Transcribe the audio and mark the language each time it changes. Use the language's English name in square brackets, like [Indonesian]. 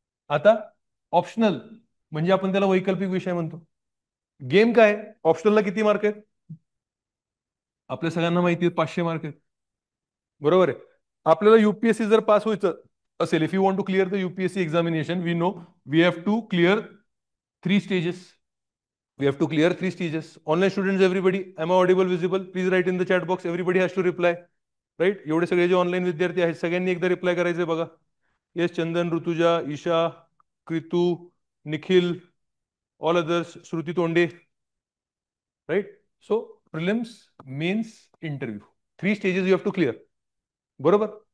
[Marathi] आता ऑप्शनल म्हणजे आपण त्याला वैकल्पिक विषय म्हणतो. गेम काय? ऑप्शनलला किती मार्क आहेत? आपल्या सगळ्यांना माहिती आहे 500 मार्क आहेत. बरोबर आहे. आपल्याला युपीएससी जर पास व्हायचं असेल, [English] If you want to clear the UPSC examination, we know we have to clear 3 stages. We have to clear 3 stages. Online students, everybody, am I audible, visible? Please write in the chat box. Everybody has to reply. [Marathi] Right, एवढे सगळे जे online विद्यार्थी आहेत सगळ्यांनी एकदा reply करायचंय बघा. Yes, Chandan, Rutuja, Isha, कृतू, Nikhil, all others, Shruti तोंडे. [English] Right, so prelims, mains, interview, 3 stages you have to clear. [Marathi] बरोबर.